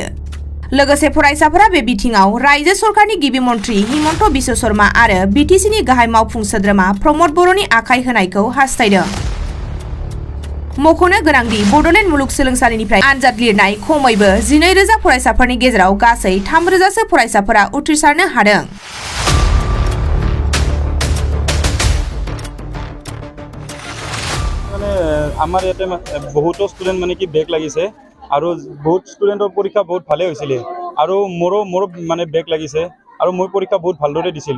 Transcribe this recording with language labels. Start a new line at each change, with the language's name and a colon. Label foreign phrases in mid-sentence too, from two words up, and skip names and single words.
Bodo: लोगोसे फरायसाफोरा बे बिथिङाव रायजो सरकारनि गिबि मन्थ्रि हिमन्त बिश्व शर्मा आरो बिटिसिनि गाहाय मावफुं सोद्रोमा प्रमद बर'नि आखाइ होनायखौ हास्थायदों। मख'नो गोनांदि बड'लेण्ड मुलुगसोलोंसालिनिफ्राय आनजाद लिरनाय खमैबो 12,000 फरायसाफोरनि गेजेराव गासै 3,000 सो फरायसाफोरा उथ्रिसारनो हादों।
Assamese: আমাৰ ইয়াতে বহুতো ষ্টুডেণ্ট মানে কি বেগ লাগিছে আৰু বহুত ষ্টুডেণ্টৰ পৰীক্ষা বহুত ভালে হৈছিলে আৰু মোৰো মানে বেগ লাগিছে আৰু মই পৰীক্ষা বহুত ভালদৰে দিছিলোঁ।